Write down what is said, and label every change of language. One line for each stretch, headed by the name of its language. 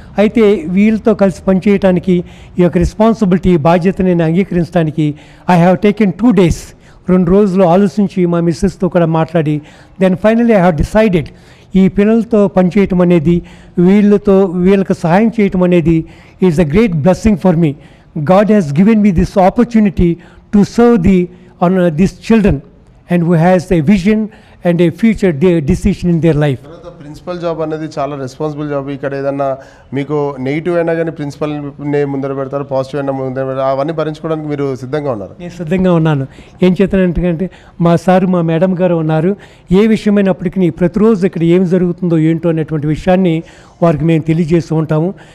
Telugu: అయితే వీళ్ళతో కలిసి పనిచేయడానికి ఈ యొక్క రెస్పాన్సిబిలిటీ బాధ్యత నేను అంగీకరించడానికి
English: I have taken 2 days,
Telugu: 2 రోజులు ఆలోచించి మా మిస్సెస్తో కూడా మాట్లాడి
English: then finally I have decided
Telugu: ఈ పిల్లలతో పనిచేయటం అనేది, వీళ్ళకి సహాయం చేయటం అనేది
English: Is a great blessing for me. God has given me this opportunity to serve these children and who has a vision and a future decision in their life.
Telugu: Principal job అనేది చాలా రెస్పాన్సిబుల్ జాబ్. ఇక్కడ ఏదన్నా మీకు negative అయినా కానీ ప్రిన్సిపల్ని ముందర పెడతారు, positive అయినా ముందర పెడతారు, అవన్నీ భరించుకోవడానికి మీరు సిద్ధంగా ఉన్నారు? నేను సిద్ధంగా ఉన్నాను. ఏం చేస్తానంటే మా సారు మా మేడం గారు ఉన్నారు, ఏ విషయమైనప్పటికీ ప్రతిరోజు ఇక్కడ ఏం జరుగుతుందో ఏంటో అనేటువంటి విషయాన్ని వారికి మేము తెలియజేస్తూ ఉంటాము.